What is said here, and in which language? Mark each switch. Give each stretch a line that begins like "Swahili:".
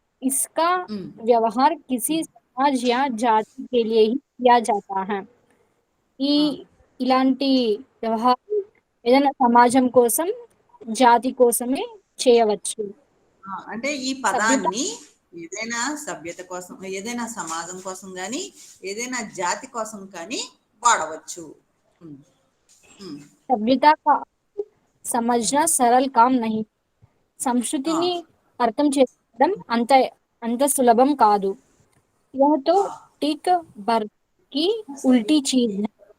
Hindi: इसका व्यवहार किसी समाज या जाति के लिए ही किया जाता है.
Telugu: ఈ ఇలాంటి వ్యవహారం ఏదైనా సమాజం కోసం, జాతి కోసమే చేయవచ్చు. అంటే ఈ సభ్యత పదాన్ని ఏదైనా సభ్యత కోసం, ఏదైనా సమాజం కోసం కానీ, ఏదైనా జాతి కోసం కానీ వాడవచ్చు.
Hindi: सभ्यता का समझना सरल काम नहीं.
Telugu: సంస్కృతిని అర్థం చేసుకోవడం అంత సులభం కాదు.
Hindi: यह तो टिक बर की उल्टी चीज है.